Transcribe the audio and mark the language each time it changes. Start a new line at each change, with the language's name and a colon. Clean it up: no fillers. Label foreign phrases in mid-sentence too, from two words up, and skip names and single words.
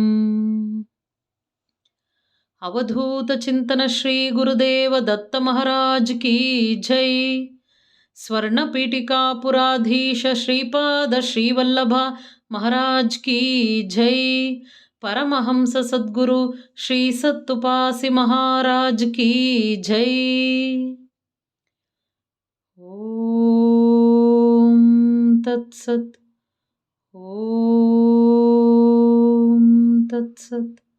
Hindi: अवधूत चिंतन श्री गुरुदेव दत्त महाराज की जय. स्वर्ण पीठिकापुराधीश श्रीपाद श्रीवल्लभ महाराज की जय. परमहंस सद्गुरु श्री सत्तुपासी महाराज की जय।
Sanskrit: ओम तत्सत। ओम तत्सत।